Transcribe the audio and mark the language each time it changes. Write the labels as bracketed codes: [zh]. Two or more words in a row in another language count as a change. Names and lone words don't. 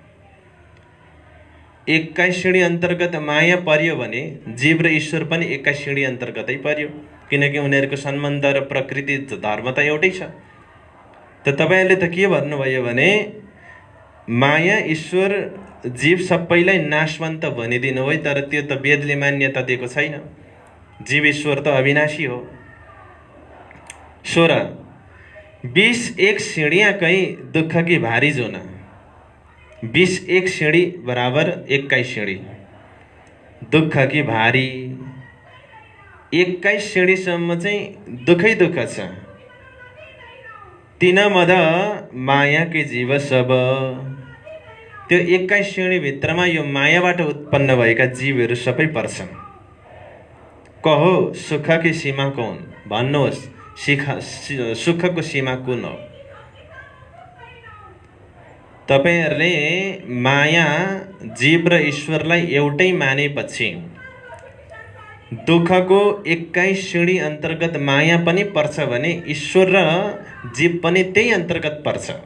[ne] 21 सिँढी अन्तर्गत माया पर्यो भने जीव र ईश्वर पनि 21 सिँढी अन्तर्गतै पर्यो, किनकि उनीहरूको सम्बन्ध र प्रकृति धर्म त एउटै छ। त तपाईले त के भन्नुभयो भने माया ईश्वर जीव सबैलाई नाशवन्त भनिदिनु भयो, तर त्यो त वेदले मान्यता दिएको छैन। जीव ईश्वर त अविनाशी हो। [hi] 16 21 सीढ़ियाँ कई दुख की भारी जोना। 21 सीढ़ी बराबर 21 सीढ़ी दुख की भारी। [ne] 21 सीढ़ीसम्म चाहिँ दुखै दुख छ। [hi] तिन मद माया के जीव सब। [ne] त्यो 21 सीढ़ीभित्रमा यो मायाबाट उत्पन्न भएका जीवहरू सबै पर्छन्। [hi] कहो सुखकी सीमा कौन? [ne] भन्नुहोस् सुखको सीमा कुन हो? तपाईहरुले माया जीव र ईश्वरलाई एउटै मानेपछि दुखको 21 सीढ़ी अन्तर्गत माया पनि पर्छ भने ईश्वर र जीव पनि त्यही अन्तर्गत पर्छ।